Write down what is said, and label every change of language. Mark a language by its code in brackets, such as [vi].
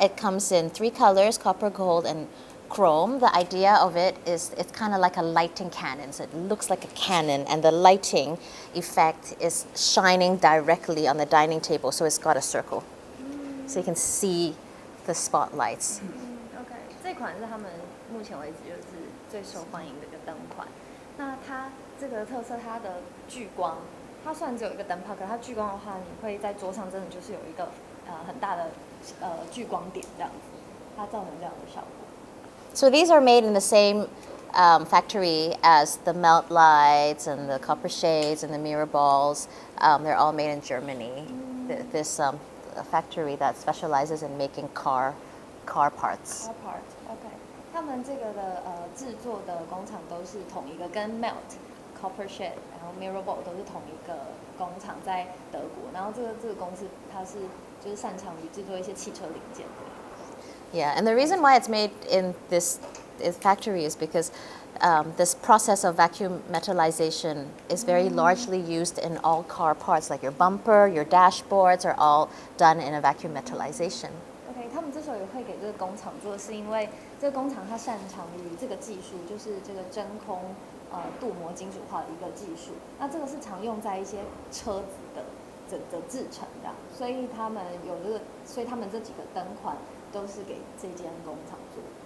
[en] It comes in 3 colors, copper, gold, and chrome. The idea of it is it's kind of like a lighting cannon. So it looks like a cannon, and the lighting effect is shining directly on the dining table. So it's got a circle. So you can see the spotlights. [zh] OK， 这款是他们目前为止就是最受欢迎的一个灯款。那它这个特色，它的聚光，它虽然只有一个灯泡，可它聚光的话，你会在桌上真的就是有一个很大的聚光点这样子，它造成这样的效果。 [en] So these are made in the same factory as the melt lights and the copper shades and the mirror balls. They're all made in Germany. This factory that specializes in making car parts. Car parts, OK。 [zh] 他们这个的制作的工厂都是同一个，跟 Melt, Copper Shade, 然后 Mirror Ball 都是同一个工厂，在德国。然后这个公司它就是擅长于制作一些汽车零件的。 [en] Yeah, and the reason why it's made in this factory is because this process of vacuum metallization is very largely used in all car parts, like your bumper, your dashboards are all done in a vacuum metallization. [zh] OK， 他们之所以会给这个工厂做，是因为这个工厂它擅长于这个技术，就是这个真空镀膜金属化的一个技术。那这个是常用在一些车子的制成的，所以他们这几个灯款都是给这间工厂做。